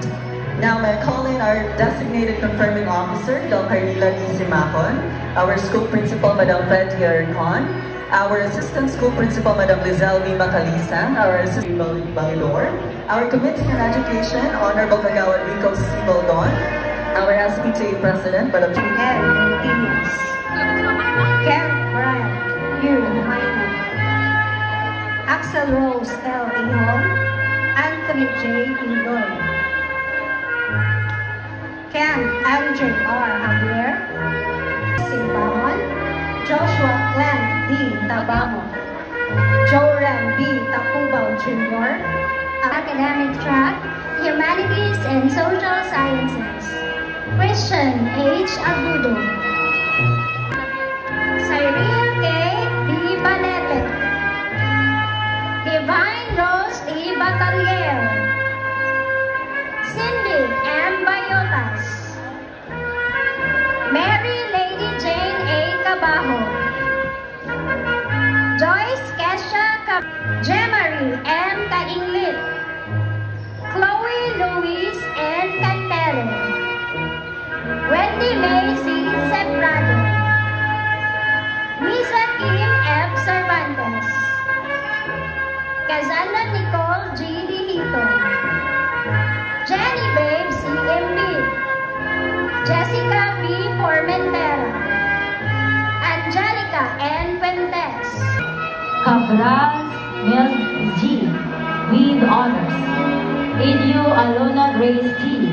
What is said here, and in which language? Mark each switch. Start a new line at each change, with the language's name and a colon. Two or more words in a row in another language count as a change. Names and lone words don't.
English: Now may I call in our designated confirming officer, Dr. Nila D. Simacon, our school principal, Madam Betty Arcon, our assistant school principal, Madam Lizelle V. Macalisa, our assistant Balilor, our committee on education, Honorable Kagawad Rico C. Baldon, our SPTA president, Madam Karen Brian, Hugh Minor, Axel Rose L. Ihon, Anthony J. Indoy, Ken MJ R. Javier, Simbaron, Joshua Glenn D. Tabamo, Joram B. Takubao Jr., Academic track, Humanities and Social Sciences, Christian H. Agudo, Cyril K. D. Balete, Divine Rose D. Batalier, Cindy M. Bayotas, Mary Lady Jane A. Cabajo, Joyce Kesha Jemary M. Kainglit, Chloe Louise N. Cantele, Wendy May C. Seprado, Lisa Kim F. Cervantes, Kazana Nicole G. Dihito, Jenny Babe C. M.B., Jessica B. Formentera, Angelica N. Fuentes, Cabral Mills G. with honors. Idu Alona Grace T.